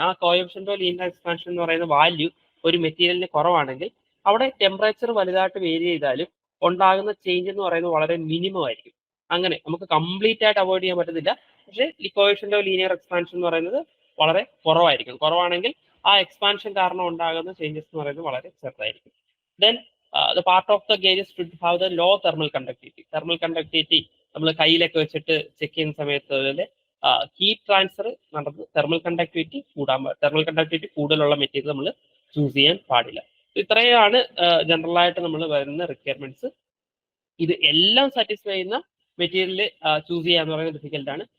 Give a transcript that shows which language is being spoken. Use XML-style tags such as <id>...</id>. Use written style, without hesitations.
<ml>ആ coefficient of linear expansion എന്ന് പറയുന്ന വാല്യൂ ഒരു മെറ്റീരിയലിന് കുറവാണെങ്കിൽ അവിടെ ടെമ്പറേച്ചർ വലുതായിട്ട് വേരി ചെയ്താലും ഉണ്ടാകുന്ന ചേഞ്ച് എന്ന് പറയുന്നത് വളരെ മിനിമം ആയിരിക്കും. അങ്ങനെ നമുക്ക് കംപ്ലീറ്റ് ആയിട്ട് അവോയ്ഡ് ചെയ്യാൻ പറ്റത്തില്ല, പക്ഷേ കോഎഫിഷ്യന്റ് ഓഫ് ലീനിയർ എക്സ്പാൻഷൻ എന്ന് പറയുന്നത് വളരെ കുറവായിരിക്കും. കുറവാണെങ്കിൽ ആ എക്സ്പാൻഷൻ കാരണം ഉണ്ടാകുന്ന ചേഞ്ചസ് എന്ന് പറയുന്നത് വളരെ ചെറുതായിരിക്കും.</ml> <en>Then the part of the gauges should have the low thermal conductivity.</en> <ml>Thermal conductivity നമ്മൾ കയ്യിലൊക്കെ വെച്ചിട്ട് ചെക്ക് ചെയ്യുന്ന സമയത്ത് ഹീറ്റ് ട്രാൻസ്ഫർ നടന്ന് തെർമൽ കണ്ടക്ടിവിറ്റി കൂടുതലുള്ള മെറ്റീരിയൽ നമ്മൾ ചൂസ് ചെയ്യാൻ പാടില്ല. ഇത്രയാണ് ജനറൽ ആയിട്ട് നമ്മൾ വരുന്ന റിക്വയർമെന്റ്സ്. ഇത് എല്ലാം സാറ്റിസ്ഫൈ ചെയ്യുന്ന മെറ്റീരിയൽ ചൂസ് ചെയ്യാന്ന് പറയുന്നത് ഡിഫിക്കൽട്ട് ആണ്.</ml>